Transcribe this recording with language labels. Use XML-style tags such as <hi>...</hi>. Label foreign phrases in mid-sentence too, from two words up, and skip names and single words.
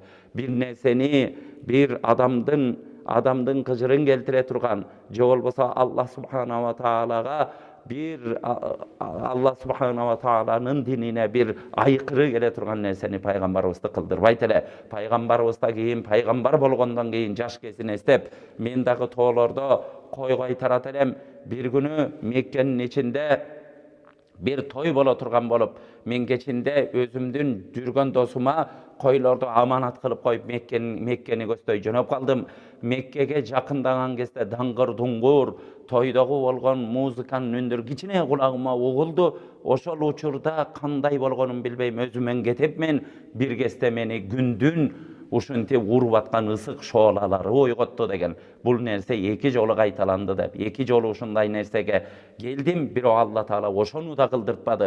<ky>Бир нерсени, бир адамдын кыжырын келтире турган, же болбосо</ky> <ar>الله سبحانه وتعالى الله سبحانه وتعالى</ar> <ky>динине бир айкыры келе турган нерсени пайгамбарыбызды кылдырбайт эле. Пайгамбарыбыздан кийин, пайгамбар болгондон кийин жаш кезин эстеп, мен дагы тоолордо койго айтарат элем. Бир күнү Меккенин ичинде бир той бола турган болуп, мен кечинде өзүмдүн жүргөн досума койлорду аманат кылып коюп Меккени көздөй жөнөп калдым. Меккеге жакындаган кезде дангыр дунгур, toydogу болгон музыканын үндөрү кичине кулагыма угулду. Ошол учурда кандай болгонун билбейм, өзүмөн кетепмен. Бир кезде мени күндүн ушинтип уруп аткан ысык шоолалары ойготту деген. Бул нерсе эки жолу кайталанды деп. Эки жолу ушундай нерсеге келдим, бирок</ky> <ar>الله تعالى</ar> <ky>ошону да кылдыртпады.</ky>